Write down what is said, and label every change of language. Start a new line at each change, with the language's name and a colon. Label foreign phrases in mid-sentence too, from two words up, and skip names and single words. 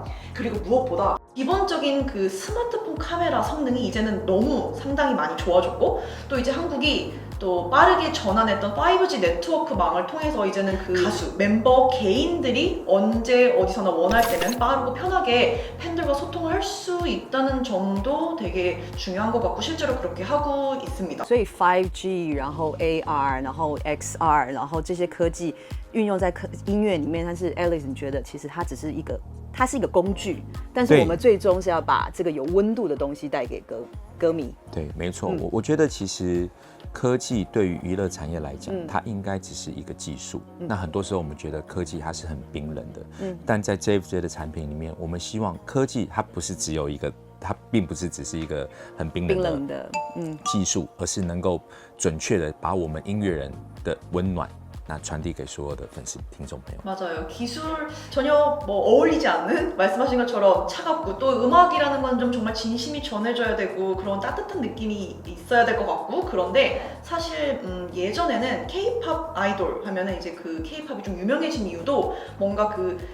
Korean: 그리고 무엇보다 기본적인 그 스마트폰 카메라 성능이 이제는 너무 상당히 많이 좋아졌고 또 이제 한국이 또 빠르게 전환했던 5G 네트워크망을 통해서 이제는 그 가수, 멤버 개인들이 언제 어디서나 원할 때는 빠르고 편하게 팬들과 소통을 할 수 있다는 점도 되게 중요한 것 같고 실제로 그렇게 하고 있습니다.
Chinese: 所以 5G， 然后 AR， 然后 XR， 然后这些科技运用在音乐里面，但是 Alex 你觉得其实它只是一个工具，但是我们最终是要把这个有温度的东西带给歌迷。对，没错，我觉得其实科技对于娱乐产业来讲，它应该只是一个技术。那很多时候我们觉得科技它是很冰冷的，但在 JFJ 的产品里面，我们希望科技它不是只有一个，它并不是只是一个很冰冷的技术，而是能够准确的把我们音乐人的温暖。那传递给所有的粉丝、听众朋友。
Korean: 맞아요. 기술 전혀 뭐 어울리지 않는 말씀하신 것처럼 차갑고 또 음악이라는 건 좀 정말 진심이 전해져야 되고 그런 따뜻한 느낌이 있어야 될 것 같고 그런데 사실 예전에는 K-팝 아이돌 하면은 이제 그 K-팝이 좀 유명해진 이유도 뭔가 그